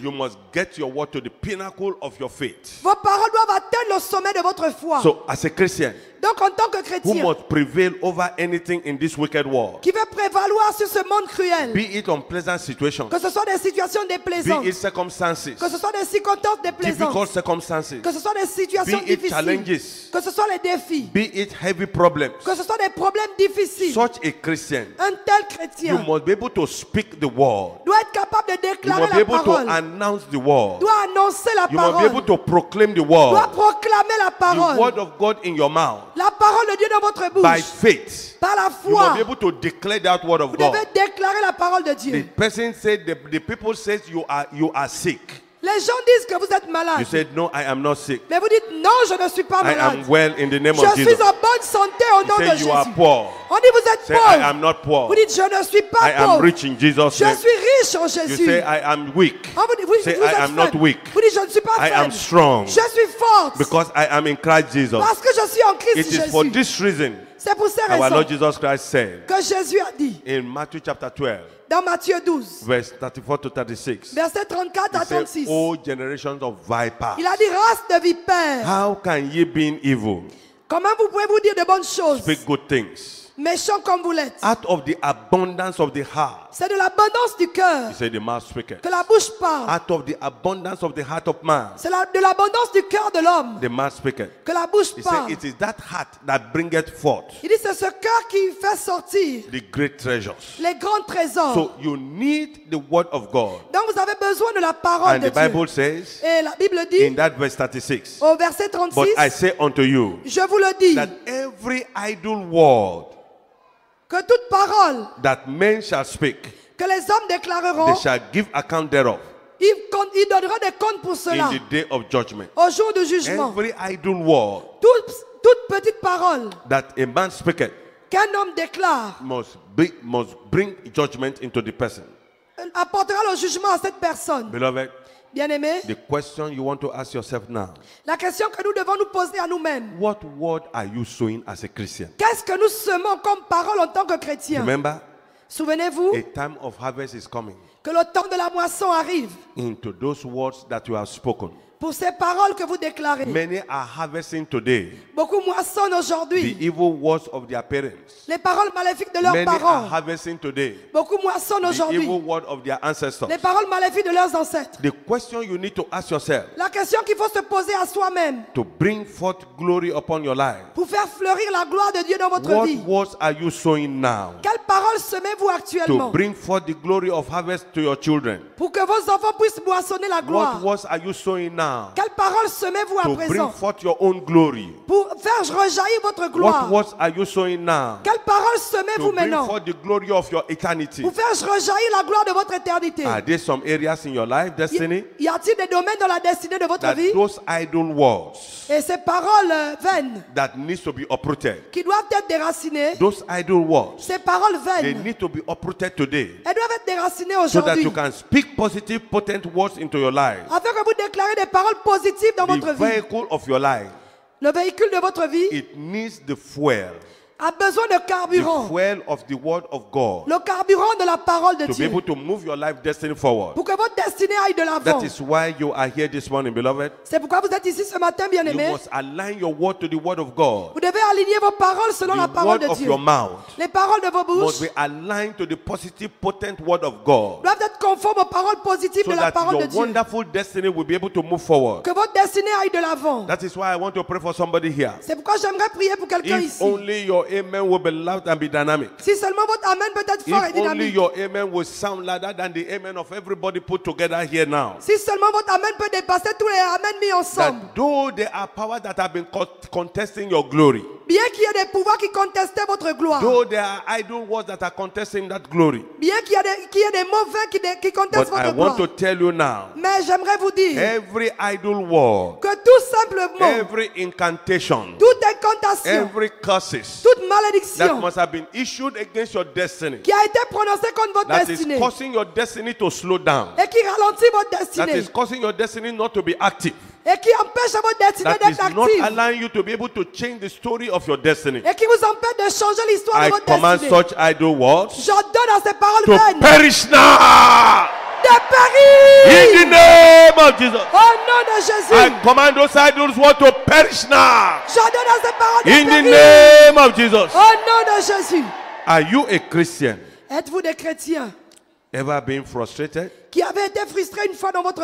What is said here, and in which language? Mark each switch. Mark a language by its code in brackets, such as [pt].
[en] you must get your word to the pinnacle of your faith. [fr] vos paroles doivent atteindre le sommet de votre foi. [en] So, as a Christian, [fr] Donc en tant que [en] who [fr] chrétien, [en] must prevail over anything in this wicked world, [fr] qui veut prévaloir sur ce monde cruel, [en] be it unpleasant situations, [fr] que ce soit des situations [en] be [fr] déplaisantes, [en] it circumstances, [fr] que ce soit des circonstances déplaisantes, [en] difficult circumstances, [fr] que ce soit des situations [en] be it [fr] difficiles, [en] challenges, [fr] que ce soit les défis, [en] be it heavy problems, [fr] que ce soit des problèmes difficiles, [en] such a Christian, [fr] un tel [en] you [fr] chrétien [en] must be able to speak the word. [fr] doit être capable de [en] You [fr] déclarer [en] must be [fr] la [en] able to [fr] parole, [en] announce the word. [fr] doit annoncer la [en] You must be able [fr] parole, [en] to proclaim the [fr] doit [en] word. [fr] proclamer la [en] The [fr] parole, [en] word of God in your mouth. [fr] la parole de Dieu dans votre [en] By [fr] bouche, [en] faith, [fr] par la [en] you must [fr] foi. [en] be able to declare that word of [fr] Vous [en] God. [fr] devez déclarer la parole de [en] The [fr] Dieu. [en] person said, the people says you are sick. [fr] Les gens disent que vous êtes [en] You [fr] malade, [en] said, no, I am not sick. [fr] mais vous dites non, je ne suis pas [en] I [fr] malade. [en] am well in the name [fr] Je [en] of [fr] suis [en] Jesus. [fr] en bonne santé au [en] You [fr] nom de [en] say you are [fr] Jésus. [en] poor. [fr] On dit vous êtes [en] Say, I [fr] pauvre. [en] am not poor. [fr] Vous dites je ne suis pas [en] I am [fr] pauvre. [en] rich in Jesus' [fr] Je [en] name. [fr] suis riche en [en] You [fr] Jésus. [en] say, I am weak. [fr] On vous dit, vous [en] Say, [fr] êtes [en] I am not [fr] faible. [en] weak. [fr] Vous dites je ne suis pas [en] I am [fr] faible. [en] strong [fr] Je suis forte. [en] because I am in Christ Jesus. [fr] Parce que je suis en [en] It [fr] Christ [en] is for [fr] Jésus. [en] this reason [fr] C'est pour ces [en] Our [fr] raisons [en] Lord Jesus Christ said [fr] que Jésus a dit [en] in Matthew chapter 12, [fr] dans Matthieu 12, [en] verse 34 to 36, [fr] versets 34 à [en] he said, [fr] 36. [en] O generations of vipers, [fr] Il a dit, race de vipères, [en] how can ye being evil [fr] comment vous pouvez vous dire de bonnes choses, [en] speak good things? [fr] méchants comme vous l'êtes? [en] Out of the abundance of the heart, [fr] C'est de l'abondance du cœur [en] he said, the mouth speaketh. [fr] que la bouche parle. [en] Out of the abundance of the heart of man, [fr] C'est de l'abondance du cœur de l'homme [en] the mouth speaketh. [fr] que la bouche [en] He [fr] parle. [en] said, it is that heart that bringeth forth [fr] Il dit, c'est ce cœur qui fait sortir [en] the great treasures. [fr] les grands trésors. [en] So you need the word of God. [fr] Donc vous avez besoin de la parole [en] And [fr] de [en] the Bible [fr] Dieu. [en] says [fr] Et la Bible [en] in [fr] dit [en] that verse 36, [fr] au verset 36, [en] but I say unto you [fr] je vous le dis, [en] that every idle word [fr] que toute parole [en] that men shall speak, [fr] que les hommes [en] they [fr] déclareront, [en] shall give account thereof [fr] ils donneront des comptes pour [en] in [fr] cela [en] the day of judgment. [fr] au jour du jugement. [en] Every idle word [fr] Toute petite parole [en] that a man speaketh [fr] qu'un homme déclare [en] must bring judgment into the person. [fr] apportera le jugement à cette personne. [en] Beloved, [fr] Bien-aimé, [en] the question you want to ask yourself now, [fr] la question que nous devons nous poser à nous-mêmes, [en] what word are you sowing as a Christian? [fr] qu'est-ce que nous semons comme parole en tant que chrétiens? [en] Remember, [fr] Souvenez-vous [en] a time of harvest is coming. [fr] que le temps de la moisson arrive. [en] Into those words that you have spoken. [fr] Pour ces paroles que vous déclarez, [en] Many are harvesting today [fr] beaucoup moissonnent [en] the [fr] aujourd'hui [en] evil words of their parents. [fr] les paroles maléfiques de leurs [en] Many are [fr] parents. [en] harvesting today [fr] Beaucoup moissonnent [en] the [fr] aujourd'hui [en] evil word of their ancestors. [fr] les paroles maléfiques de leurs ancêtres. [en] The question you need to ask yourself [fr] La question qu'il faut se poser à soi-même [en] to bring forth glory upon your life, [fr] pour faire fleurir la gloire de Dieu dans votre [en] what [fr] vie. [en] words are you sowing now [fr] Quelles paroles semez-vous [en] to [fr] actuellement [en] bring forth the glory of harvest to your children? [fr] pour que vos enfants puissent moissonner la [en] What [fr] gloire? [en] words are you sowing now [fr] Quelles paroles semez-vous à [en] to bring [fr] présent [en] forth your own glory? [fr] pour faire rejaillir votre [en] What [fr] gloire? [en] words are you sowing now [fr] Quelles paroles [en] to [fr] semez-vous [en] bring [fr] maintenant [en] forth the glory of your eternity? [fr] pour faire rejaillir la gloire de votre éternité? [en] Are there some areas in your life, destiny, [fr] Y a-t-il des domaines dans la destinée de votre [en] that [fr] vie [en] those idle words [fr] et ces paroles vaines [en] that needs to be uprooted? [fr] qui doivent être déracinées, [en] Those idle words, [fr] ces paroles [en] they [fr] vaines, [en] need to be uprooted today [fr] elles doivent être déracinées [en] so that [fr] aujourd'hui [en] you can speak positive, potent words into your life. [fr] afin que vous déclarez des paroles positives dans votre [en] The [fr] vie. [en] vehicle of your life, [fr] Le véhicule de votre vie [en] it needs the fuel [fr] a besoin de [en] the [fr] carburant, [en] fuel of the word of God [fr] le carburant de la parole de [en] to be [fr] Dieu, [en] able to move your life destiny forward. [fr] pour que votre destinée aille de l'avant. [en] That is why you are here this morning, beloved. [fr] C'est pourquoi vous êtes ici ce matin, [en] You [fr] bien-aimés. [en] must align your word to the word of God. [fr] Vous devez aligner vos paroles selon la [en] The [fr] parole [en] word [fr] de [en] of [fr] Dieu. [en] your mouth [fr] Les paroles de vos [en] must be aligned to the positive, potent word of God, [fr] doivent être conformes aux paroles positives [en] so [fr] de la [en] that [fr] parole de [en] your [fr] Dieu. [en] wonderful destiny will be able to move forward. [fr] Que votre destinée aille de l'avant. [en] That is why I want to pray for somebody here. [fr] C'est pourquoi j'aimerais prier pour quelqu'un [en] If [fr] ici. [en] only your amen will be loud and be dynamic. [fr] Si seulement votre amen peut être fort et [en] If only [fr] dynamique. [en] your amen will sound louder than the amen of everybody put together here now. [fr] Si seulement votre amen peut dépasser tous les amens mis ensemble. [en] That though there are powers that have been contesting your glory, [fr] Bien qu'il y ait des pouvoirs qui contestaient votre gloire. [en] though there are idle words that are contesting that glory, [fr] Bien qu'il y ait des mauvais qui contestent [en] but I [fr] votre [en] want [fr] gloire. [en] to tell you now, [fr] Mais j'aimerais vous dire [en] every idle word, [fr] que tout simplement, [en] every incantation, [fr] toute incantation, [en] every curses [fr] toute [en] that [fr] malédiction [en] must have been issued against your destiny, [fr] qui a été prononcée contre votre [en] that is [fr] destinée [en] causing your destiny to slow down, [fr] et qui ralentit votre [en] that [fr] destinée [en] is causing your destiny not to be active, [fr] et qui empêche votre destinée [en] that is [fr] d'être [en] not [fr] active [en] allowing you to be able to change the story of your destiny. [fr] et qui vous empêche de changer l'histoire de [en] I [fr] votre [en] command [fr] destinée. [en] such idle words [fr] J'ordonne à ces paroles [en] to [fr] vaines [en] perish now [fr] de [en] in [fr] périr [en] the name of Jesus. [fr] au nom de Jésus. [en] I command those idle words to perish now [fr] J'ordonne à ces paroles de [en] in the [fr] périr [en] name of Jesus. [fr] au nom de Jésus. [en] Are you a Christian? [fr] Êtes-vous des chrétiens [en] Ever been frustrated [fr] qui avaient été frustrés une fois dans votre